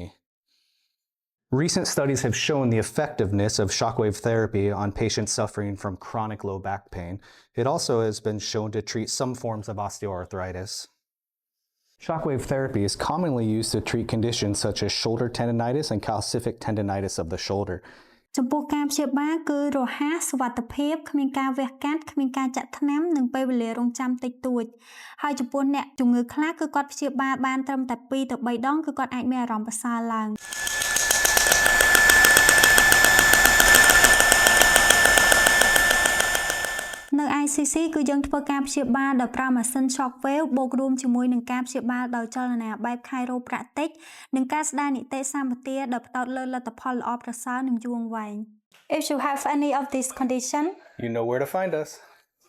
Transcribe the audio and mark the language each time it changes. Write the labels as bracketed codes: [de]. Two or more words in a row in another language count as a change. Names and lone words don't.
[en] Recent studies have shown the effectiveness of shockwave therapy on patients suffering from chronic low back pain. It also has been shown to treat some forms of osteoarthritis. Shockwave therapy is commonly used to treat conditions such as shoulder tendonitis and calcific tendonitis of the shoulder. [km] ចំពោះការព្យាបាលគឺរហ័សសុវត្ថិភាពគ្មានការវះកាត់គ្មានការចាក់ថ្នាំនិងពេលវេលារង់ចាំតិចតួចហើយចំពោះអ្នកជំងឺខ្លះគឺគាត់ព្យាបាលបានត្រឹមតែ2ទៅ3ដងគឺគាត់អាចមានអារម្មណ៍ប្រសើរឡើង នៅ ICC គឺយើងធ្វើការព្យាបាលដោយប្រើម៉ាស៊ីន Shockwave បូករួមជាមួយនឹងការព្យាបាលដោយចលនាបែប Chiropractic និងការស្ដារនីតិសម្បទាដោយផ្ដោតលើលទ្ធផលល្អប្រសើរនិងយូរអង្វែង [en] If you have any of this condition, you know where to find us.